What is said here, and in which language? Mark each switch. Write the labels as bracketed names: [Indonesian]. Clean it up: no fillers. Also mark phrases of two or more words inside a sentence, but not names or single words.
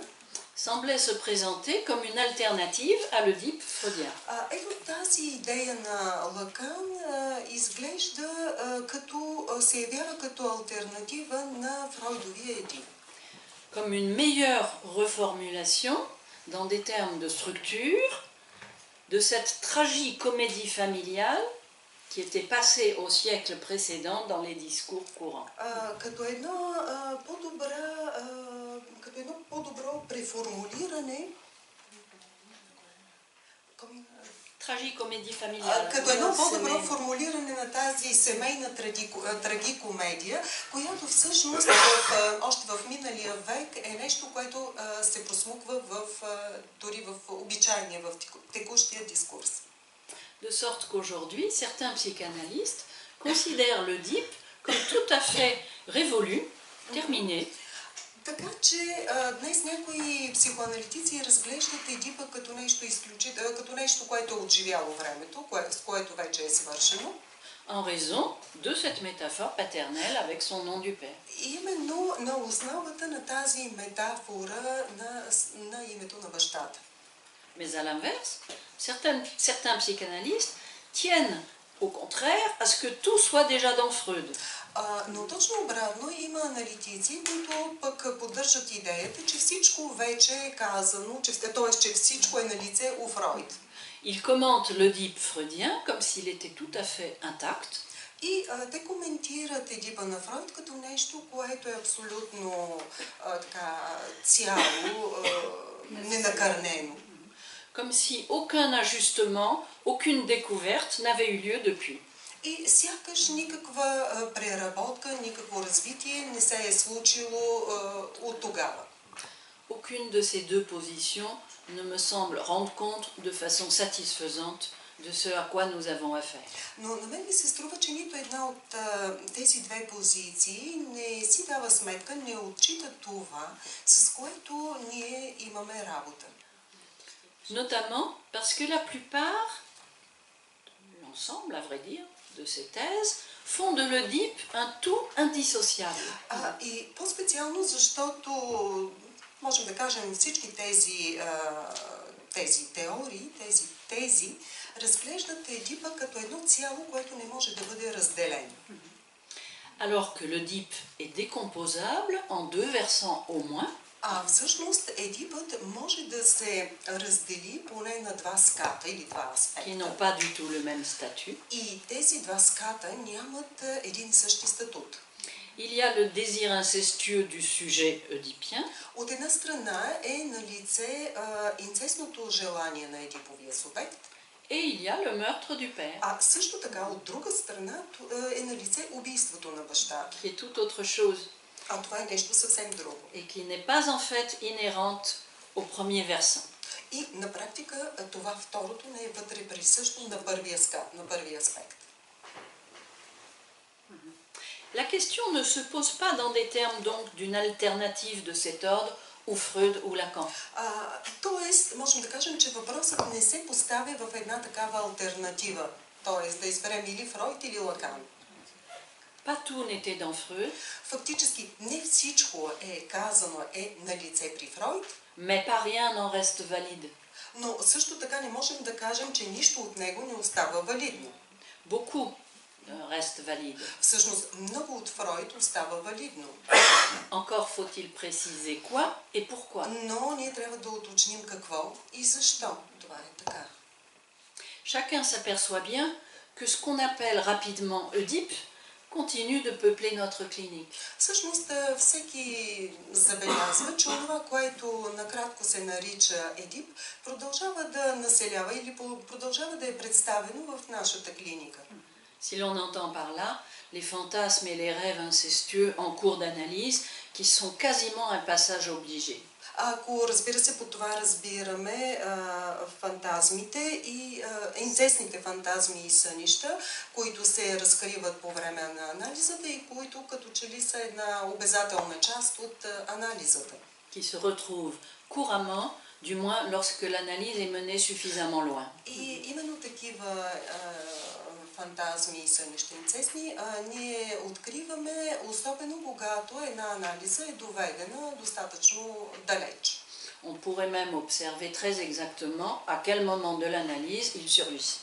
[French] semblait se présenter comme une alternative à l'Oedipe freudien. [Bulgarian] Ето тази идея на Лакан изглежда се явява като алтернатива на Фройдовия Едип. [French] Comme une meilleure reformulation, dans des termes de structure, de cette tragicomédie familiale qui était passée au siècle précédent dans les discours courants. [Bulgarian] Като едно по-добро преформулиране, [French] tragicomédie familiale. [Bulgarian] Като едно по-добро формулиране на тази семейна трагикомедия, която всъщност още в миналия век е нещо, което се просмуква дори в обичайния, в текущия дискурс. [French] De sorte qu'aujourd'hui, certains psychanalystes considèrent l'Oedipe comme tout à fait révolu, terminé. [Bulgarian] Така че днес някои психоаналитици разглеждат Едипа като нещо, което е отживяло времето, с което вече е свършено. [French] En raison de cette métaphore paternelle avec son nom du père. [Bulgarian] Именно на основата на тази метафора на името на бащата. [French] Mais à l'inverse, certains psychanalystes tiennent au contraire à ce que tout soit déjà dans Freud. [Bulgarian] Но точно обратно има аналитици, които пък поддържат идеята, че всичко вече е казано, т.е. че всичко е налице у Фройд. [French] Ils commentent l'Oedipe freudien comme s'il était tout à fait intact. [Bulgarian] И те коментират Едипа на Фройд като нещо, което е абсолютно цяло, ненакърнено. [French] Comme si aucun ajustement, aucune découverte n'avait eu lieu depuis. [Bulgarian] И сякаш никаква преработка, никакво развитие не се е случило от тогава. [French] Aucune de ces deux positions ne me semble rendre compte de façon satisfaisante de ce à quoi nous avons affaire. [Bulgarian] Но на мен ми се струва, че нито една от тези две позиции не си дава сметка, не отчита това, с което ние имаме работа. [French] Notamment parce que la plupart, l'ensemble à vrai dire, de ces thèses font de l'Oedipe un tout indissociable. [Bulgarian] И по-специално, защото можем да кажем всички тези теории, тези тези разглеждат Едипа като едно цяло, което не може да бъде разделено. [French] Alors que l'Oedipe est décomposable en deux versants au moins. [Bulgarian] Всъщност Едипът може да се раздели поне на два ската или два аспекта. [French] Qui n'ont pas du tout le même statut. [Bulgarian] И тези два ската нямат един и същи статут. [French] Il y a le désir incestueux du sujet oedipien. [Bulgarian] От една страна е налице инцестното желание на Едиповия субект. [French] Et il y a le meurtre du père. [Bulgarian] Също така, от друга страна е налице убийството на бащата. [French] Qui est tout autre chose. [Bulgarian] Това е нещо съвсем друго. [French] Et qui n'est pas en fait inhérente au premier versant. [Bulgarian] И на практика това второто не е вътре присъщо на първия скат, на първия аспект. [French] La question ne se pose pas dans des termes donc d'une alternative de cet ordre ou Freud ou Lacan. [Bulgarian] Тоест, можем да кажем, че въпросът не се поставя в една такава алтернатива. Тоест, да изберем или Фройд, или Лакан. [French] Pas tout n'était dans Freud. [Bulgarian] Фактически, не всичко е казано на лице при Фройд. [French] Mais pas rien n'en reste valide. [Bulgarian] Но също така не можем да кажем, че нищо от него не остава валидно. [French] Beaucoup reste valide. [Bulgarian] Всъщност, много от Фройд остава валидно. [French] Encore faut-il préciser quoi et pourquoi. [Bulgarian] Но ние трябва да уточним какво и защо това е така. [French] Chacun s'aperçoit bien que ce qu'on appelle rapidement Oedipe continue de peupler notre clinique. [Bulgarian] Всъщност, всеки забелязва, че това, което накратко се нарича Едип, продължава да населява или продължава да е представено в нашата клиника. [French] Si l'on entend par là les fantasmes et les rêves incestueux en cours d'analyse qui sont quasiment un passage obligé. [Bulgarian] Ако, разбира се, по това разбираме фантазмите и инцестните фантазми и сънища, които се разкриват по време на анализата и които като че ли са една обязателна част от анализата. [French] Qui se retrouvent couramment, du moins lorsque l'analyse est menée suffisamment loin. [Bulgarian] И именно такива фантазми и сънища инцестни ние откриваме, особено когато една анализа е доведена достатъчно далеч. [French] On pourrait même observer très exactement à quel moment de l'analyse il surgit.